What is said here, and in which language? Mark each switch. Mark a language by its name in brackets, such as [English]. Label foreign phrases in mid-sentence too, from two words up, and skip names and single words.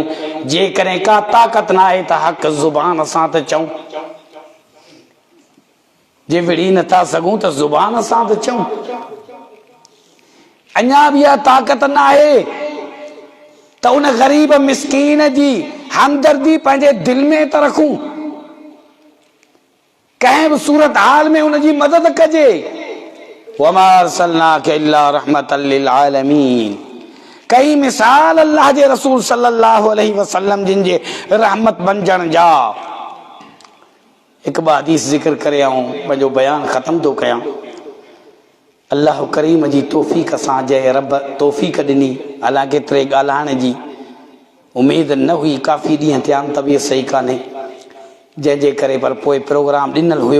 [Sindhi] जेकॾहिं का ताक़त न आहे त हक़ ज़ुबान सां त चऊं, जे विड़ी नथा सघूं त ज़ुबान सां त चऊं। अञा बि इहा ताक़त न आहे त उन ग़रीब मिसकीन जी हमदर्दी पंहिंजे दिल में त रखूं, कंहिं बि सूरत हाल में उनजी मदद कजे। [Arabic] وما أرسلناك إلا رحمة للعالمين. [Sindhi] कई मिसाल अल्लाह जे रसूल [Arabic] صلى الله عليه وسلم [Sindhi] जिन जे रहमत बणजण जा। हिकु हदीस ज़िक्र करे आऊं पंहिंजो बयान ख़त्म थो कयां। अल्लाह करीम जी तौफ़ीक़ सां जंहिं रब तौफ़ीक़ ॾिनी, हालांकि केतिरे ॻाल्हाइण जी उमेद न हुई, काफ़ी ॾींहं थिया आहिनि, तबियत सही कान्हे, जंहिंजे करे पर पोइ प्रोग्राम ॾिनल हुयो।